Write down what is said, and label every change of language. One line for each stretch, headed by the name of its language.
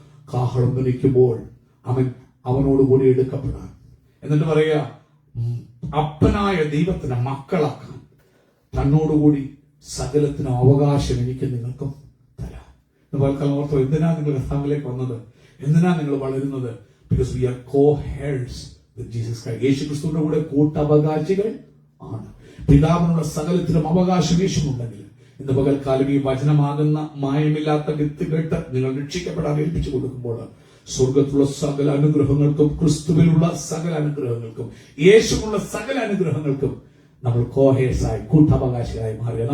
Malayalam: കാഹളം ധരിക്കുമ്പോൾ അവനോടുകൂടി എടുക്കപ്പെടാൻ. എന്നിട്ട് പറയുക അപ്പനായ ദൈവത്തിന് മക്കളാക്കാൻ, തന്നോടുകൂടി സകലത്തിനും അവകാശം എനിക്ക് നിങ്ങൾക്കും തരാം. ഓർത്തോ, എന്തിനാ നിങ്ങൾ കർത്താവിലേക്ക് വന്നത്? എന്തിനാ നിങ്ങൾ വളരുന്നത്?
English: Because we are co-heirs with Jesus Christ.
Malayalam: യേശു ക്രിസ്തുവിന്റെ കൂടെ കൂട്ടവകാശികൾ ആണ്. പിതാവിനുള്ള സകലത്തിലും അവകാശം യേശുണ്ടെങ്കിൽ ഇന്ന് പകൽക്കാലം ഈ വചനമാകുന്ന മായമില്ലാത്ത വിത്ത് കേട്ട് നിങ്ങൾ രക്ഷിക്കപ്പെടാൻ ഏൽപ്പിച്ചു കൊടുക്കുമ്പോൾ സ്വർഗത്തിലുള്ള സകല അനുഗ്രഹങ്ങൾക്കും, ക്രിസ്തുവിലുള്ള സകല അനുഗ്രഹങ്ങൾക്കും, യേശുവിനുള്ള സകല അനുഗ്രഹങ്ങൾക്കും നമ്മൾ കോഹേഴ്സായി കൂട്ടവകാശികളായി മാറുക.